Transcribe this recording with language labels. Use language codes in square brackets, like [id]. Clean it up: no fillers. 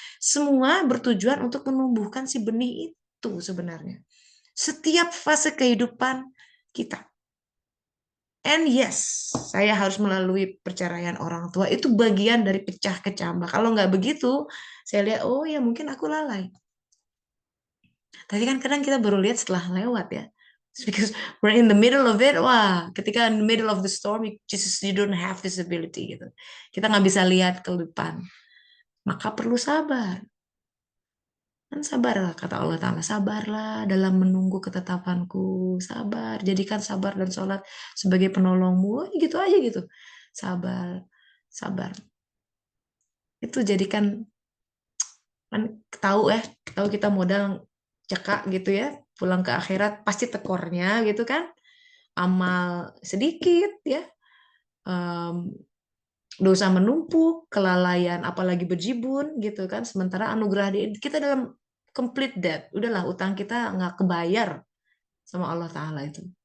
[id] Semua bertujuan untuk menumbuhkan si benih itu sebenarnya. Setiap fase kehidupan kita. [en] And yes, [id] saya harus melalui perceraian orang tua. Itu bagian dari pecah kecambah. Kalau nggak begitu, saya lihat, oh ya mungkin aku lalai. Tapi kan kadang kita baru lihat setelah lewat ya. [en] It's because we're in the middle of it, wah, [id] ketika [en] in the middle of the storm, you don't have visibility gitu. [id] Kita nggak bisa lihat ke depan. Maka perlu sabar. Kan sabarlah, kata Allah Ta'ala, sabarlah dalam menunggu ketetapanku, sabar, jadikan sabar dan sholat sebagai penolongmu, gitu aja gitu. Sabar, sabar. Itu jadikan, kan tahu kita modal cekak gitu ya, pulang ke akhirat pasti tekornya gitu kan, amal sedikit ya, em, dosa menumpuk, kelalaian apalagi berjibun gitu kan, sementara anugerah kita dalam [en] complete debt, [id] udahlah utang kita nggak kebayar sama Allah Ta'ala itu.